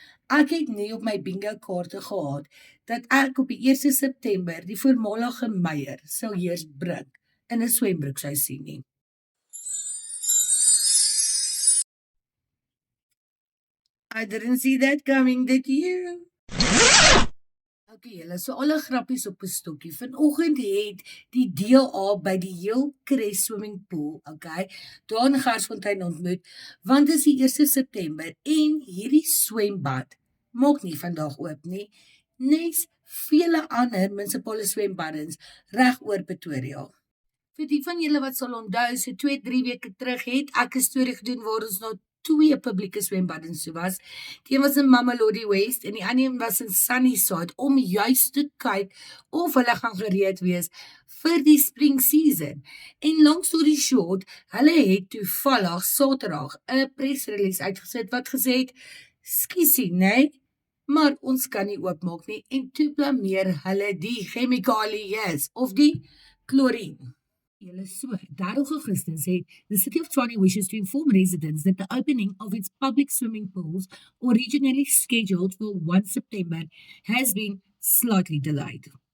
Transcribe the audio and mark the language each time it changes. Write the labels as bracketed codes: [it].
[af] Ek het nie op my bingo kaarte gehad dat ek op die 1 September die voormalige Meyer sou eers bring in 'n swembroek sou sien nie. [en] I didn't see that coming, did you? [af] Okay, julle, so alle grappies op 'n stokkie. Vanoggend het die DA by die Hillcrest Swimming Pool, okay, daar in Garsfontein ontmoet, want dit is die 1 September en hierdie swembad maak nie vandag oop nie, nes vele ander munisipale swembaddens reg oor Pretoria. Vir die van julle wat sal onthou, so 2-3 weke terug het ek 'n storie gedoen waar ons na 2 publieke swembaddens toe was. Die een was in Mamelodi West en die ander een was in Sunnyside om juis te kyk of hulle gaan gereed wees vir die [en] spring season. [af] En [en] long story short, [af] hulle het toevallig Saterdag 'n press release uitgesit wat gesê het, "Skiesie, nee, maar ons kan nie oopmaak nie," en toe blameer hulle die chemikalieë of die klorien. Julle, so, 3 Augustus het [en] the City of Tshwane wishes to inform residents that the opening of its public swimming pools, originally scheduled for 1 September, has been slightly delayed.